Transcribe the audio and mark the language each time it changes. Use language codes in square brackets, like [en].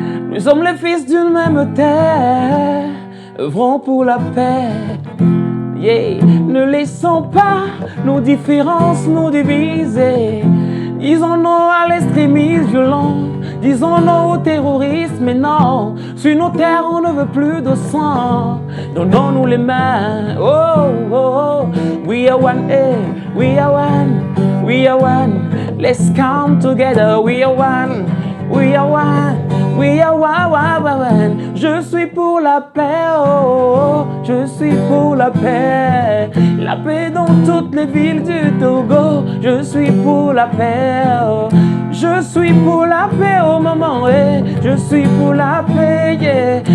[fr] Nous sommes les fils d'une même terre. Œuvrons pour la paix. Yeah. Ne laissons pas nos différences nous diviser. Disons non à l'extrémisme violent. Disons non au terrorisme, mais non. Sur nos terres, on ne veut plus de sang. Donnons-nous les mains. Oh, oh, oh. [en] We are one, we are one, we are one. Let's come together. We are one, we are one, we are one. [fr] Je suis pour la paix, oh, oh. Je suis pour la paix. La paix dans toutes les villes du Togo. Je suis pour la paix, oh. Je suis pour la paix au moment, je suis pour la paix, yeah.